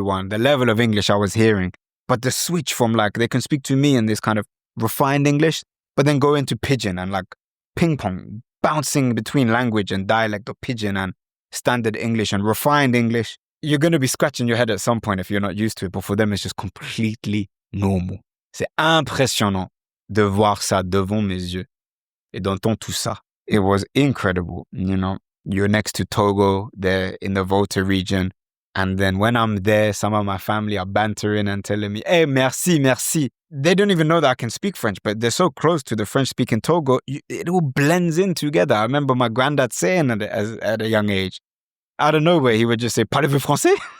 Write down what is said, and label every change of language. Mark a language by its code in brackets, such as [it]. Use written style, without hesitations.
[en] The level of English I was hearing, but the switch from they can speak to me in this kind of refined English, but then go into pidgin and ping pong, bouncing between language and dialect of pidgin and standard English and refined English. You're going to be scratching your head at some point if you're not used to it, but for them it's just completely normal. [fr] C'est impressionnant de voir ça devant mes yeux et d'entendre tout ça. [en] It was incredible. You're next to Togo, they're in the Volta region. And then when I'm there, some of my family are bantering and telling me, hey, [fr] merci, merci. [en] They don't even know that I can speak French, but they're so close to the French-speaking Togo, it all blends in together. I remember my granddad saying at a young age, out of nowhere, he would just say, [fr] parlez-vous français?